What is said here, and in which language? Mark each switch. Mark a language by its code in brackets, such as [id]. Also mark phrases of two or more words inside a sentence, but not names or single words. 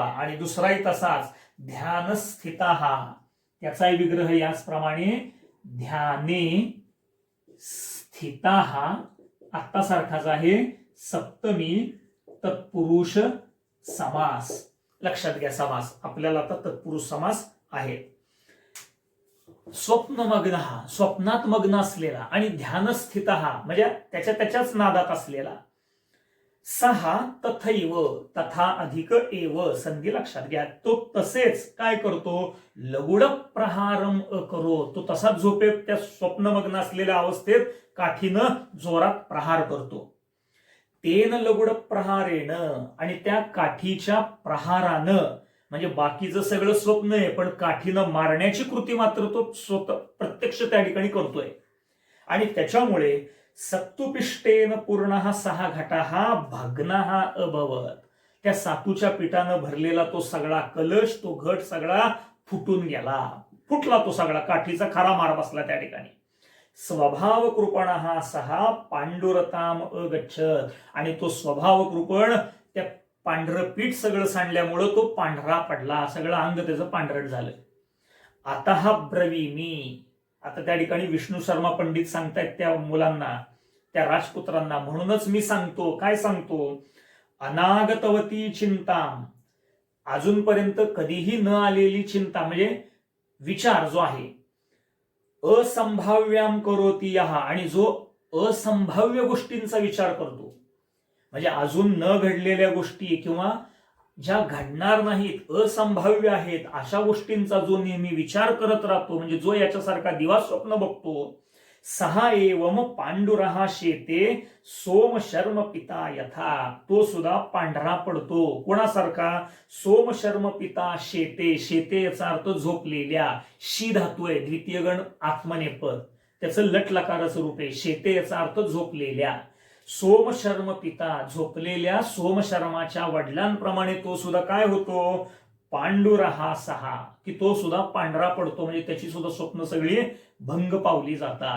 [mr] आणि दुसराही तसाच ध्यानस्थितः, त्याचाही विग्रह याचप्रमाणे [sa] ध्याने स्थितः, [mr] आता सारखाच आहे सप्तमी तत्पुरुष समास. लक्षात घ्या, समास आपल्याला आता तत्पुरुष समास आहे. स्वप्नमग्न, स्वप्नात मग्न असलेला, आणि ध्यानस्थित म्हणजे त्याच्याच नादात असलेला. [sa] सहा तथैव, तथा अधिक एव, [mr] संधी लक्षात घ्या. तो तसेच काय करतो, [sa] लगुड प्रहारम करो, [mr] तो तसाच झोपेत त्या स्वप्नमग्न असलेल्या अवस्थेत काठीनं जोरात प्रहार करतो. [sa] तेन लगुड प्रहारेण, [mr] आणि त्या काठीच्या प्रहारानं, म्हणजे बाकीचं सगळं स्वप्न आहे पण काठीनं मारण्याची कृती मात्र तो स्वतः प्रत्यक्ष त्या ठिकाणी करतोय. आणि त्याच्यामुळे [sa] सप्तुपिष्टेन पूर्ण सहा घटाहा भग्नः अभवत, [mr] त्या सातूच्या पिठानं भरलेला तो सगळा कलश, तो घट सगळा फुटून गेला, फुटला तो सगळा, काठीचा खरा मार बसला त्या ठिकाणी. [sa] स्वभाव कृपणः सहा पांडुरताम अगच्छत, [mr] आणि तो स्वभाव कृपण त्या पांढरं पीठ सगळं सांडल्यामुळं तो पांढरा पडला, सगळं अंग त्याचं पांढरट झालं. आता [sa] हा ब्रवीमी, [mr] आता त्या ठिकाणी विष्णू शर्मा पंडित सांगतायत त्या मुलांना, त्या राजपुत्रांना, म्हणूनच मी सांगतो, काय सांगतो, [sa] अनागतवती चिंता, [mr] अजूनपर्यंत कधीही न आलेली चिंता, म्हणजे विचार जो आहे, [sa] असंभाव्याम करोती यः, [mr] आणि जो असंभाव्य गोष्टींचा विचार करतो, म्हणजे अजून न घडलेल्या गोष्टी किंवा ज्या घडणार नाहीत, असंभाव्य आहेत, अशा गोष्टींचा जो नेहमी विचार करत राहतो, म्हणजे जो याच्यासारखा दिवा स्वप्न बघतो. [sa] सहा एवम पांडुरहा शेते सोम शर्म पिता यथा, [mr] तो सुद्धा पांढरा पडतो. कोणासारखा, [sa] सोम शर्म पिता शेते, [mr] शेते याचा अर्थ झोपलेल्या, शी धातू आहे, द्वितीय गण आत्मनेपद, त्याचं लट लकाराचं रूप आहे. शेते याचा अर्थ झोपलेल्या, सोमशर्म पिता, झोपलेल्या सोमशर्माच्या वडिलांप्रमाणे तो सुद्धा काय होतो, [sa] पांडुरहा सहा, [mr] की तो सुद्धा पांढरा पडतो, म्हणजे त्याची सुद्धा स्वप्न सगळी भंग पावली जातात.